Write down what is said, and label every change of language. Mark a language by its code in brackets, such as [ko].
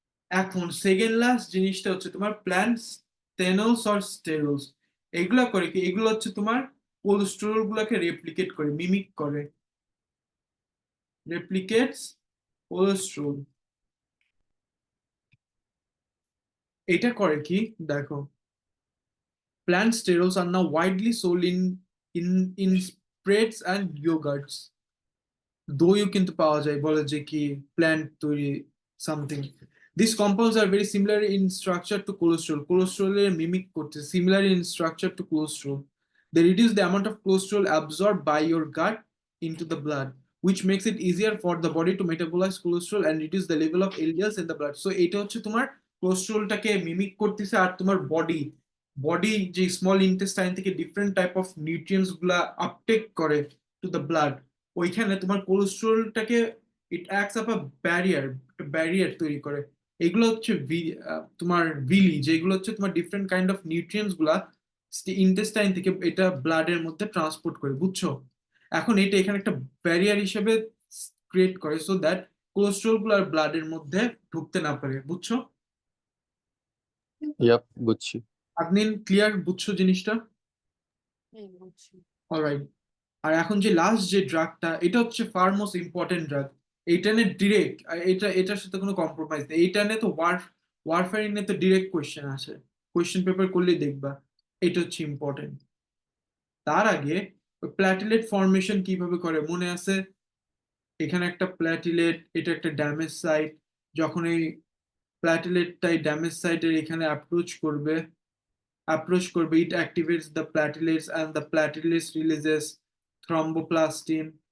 [bn] এখন second last জিনিসটা হচ্ছে তোমার প্ল্যান্ট স্টেনলস অর স্টেরলস। এগুলা করে কি, এগুলো হচ্ছে তোমার কোলেস্টেরল গুলাকে রেপ্লিকেট করে, মিমিক করে, রেপ্লিকেটস কোলেস্টেরল। এটা করে কি দেখো, [en] plant sterols are now widely sold in spreads and yogurts. [bn] দইও কিন্তু পাওয়া যায়, বলে যে কি প্ল্যান্ট তৈরি something. [en] These compounds are very similar in structure to cholesterol. Cholesterol [bn] এর মিমিক করতে, [en] similar in structure to cholesterol. They reduce the amount of cholesterol absorbed by your gut into the blood, which makes it easier for the body to metabolize cholesterol and reduce the level of LDLs in the blood. [bn] So এটা হচ্ছে তোমার কোলেস্টেরলটাকে mimic করতেছে, আর তোমার body যে small intestine থেকে different type of nutrients গুলা uptake করে to the blood, ওইখানে তোমার কোলেস্টেরলটাকে [en] it acts up a barrier [bn] তৈরি করে। এগুলো হচ্ছে তোমার ভিলি, যেগুলো হচ্ছে তোমার ডিফারেন্ট কাইন্ড অফ নিউট্রিয়েন্টস গুলা ইন্টেস্টাইন থেকে এটা ব্লাডের মধ্যে ট্রান্সপোর্ট করে, বুঝছো? এখন এটা এখানে একটা ব্যারিয়ার হিসেবে ক্রিয়েট করে, সো দ্যাট কোলেস্টেরল গুলো আর ব্লাডের মধ্যে ঢুকতে না পারে, বুঝছো? Yep, বুঝছি। আপনি ক্লিয়ার, বুঝছো জিনিসটা? বুঝছি। [en] Alright. [bn] আর এখন যে লাস্ট যে ড্রাগটা, এটা হচ্ছে ফার মোস্ট ইম্পর্টেন্ট ড্রাগ। এইটা নিয়ে ডিরেক্ট, এটার সাথে কোনো কম্প্রোমাইজ নেই। এইটা নিয়ে তো ওয়ারফেরিনে তো ডিরেক্ট কোয়েশ্চেন আসে, কোয়েশ্চেন পেপার করলেই দেখবা। এটা হচ্ছে ইম্পর্টেন্ট। তার আগে প্ল্যাটিলেট ফর্মেশন কিভাবে করে মনে আছে? এখানে একটা প্ল্যাটিলেট, এটা একটা ড্যামেজ সাইট। যখন এই প্ল্যাটিলেটটাই ড্যামেজ সাইটের এখানে অ্যাপ্রোচ করবে, [en] it activates the platelets and the platelets releases thromboplastin.